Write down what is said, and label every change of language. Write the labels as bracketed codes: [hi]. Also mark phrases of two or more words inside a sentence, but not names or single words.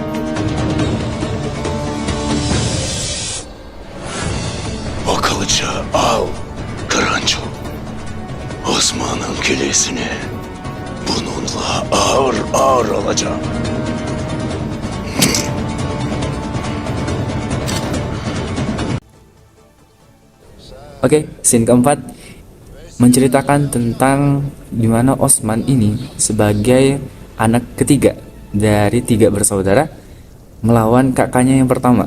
[tr] O kılıcı al Kırancı. Osman'ın kilesini bununla ağır ağır alacağım. [id] Oke, scene keempat menceritakan tentang dimana Osman ini sebagai anak ketiga dari 3 bersaudara melawan kakaknya yang pertama.